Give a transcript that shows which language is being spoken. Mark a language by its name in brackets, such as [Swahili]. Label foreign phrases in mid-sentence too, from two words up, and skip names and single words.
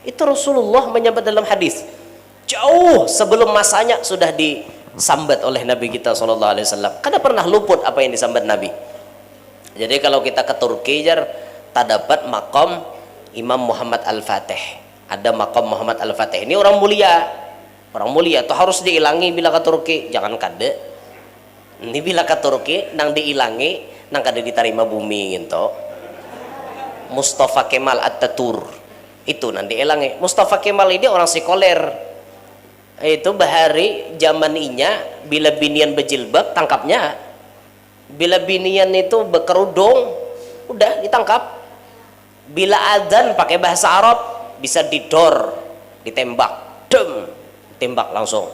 [Indonesian] Itu Rasulullah menyebut dalam hadis jauh sebelum masanya sudah disambat oleh Nabi kita SAW. [Banjar] Kada pernah luput apa yang disambat Nabi. Jadi kalau kita ke Turki jar tak dapat makom Imam Muhammad Al-Fatih. Ada makom Muhammad Al-Fatih ini orang mulia itu harus diilangi bila ke Turki jangan kada ini bila ke Turki nang diilangi nang kada diterima bumi gitu. Mustafa Kemal Atatürk itu nang diilangi. Mustafa Kemal ini orang sekuler itu bahari zaman inya bila binian berjilbab tangkapnya bila binian itu berkerudung udah ditangkap bila adzan pakai bahasa Arab bisa didor, ditembak, tembak langsung.